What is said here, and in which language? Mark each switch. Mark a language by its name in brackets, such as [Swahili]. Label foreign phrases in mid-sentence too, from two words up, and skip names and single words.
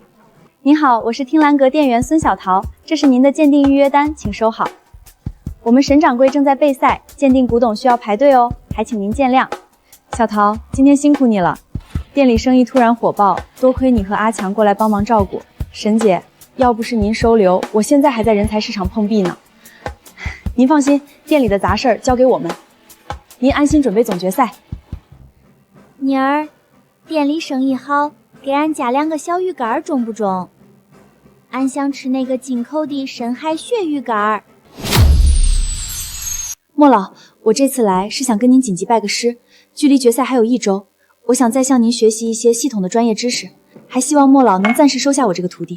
[Chinese] 您好，我是聽蘭閣店員孫小桃，這是您的鑑定預約單，請收好。我們沈掌櫃正在備賽，鑑定古董需要排隊哦，還請您見諒。小桃，今天辛苦你了，店裡生意突然火爆，多虧你和阿強過來幫忙照顧。沈姐，要不是您收留，我現在還在人才市场碰壁呢。您放心，店裡的雜事兒交給我們。您安心準備總決賽。妮兒，店裡生意好，給俺加2個小魚乾中不中？俺想吃那個進口的深海鱈魚乾。莫老，我這次來是想跟您緊急拜個師，距離決賽還有1周，我想再向您學習一些系統的專業知識，還希望莫老能暫時收下我這個徒弟。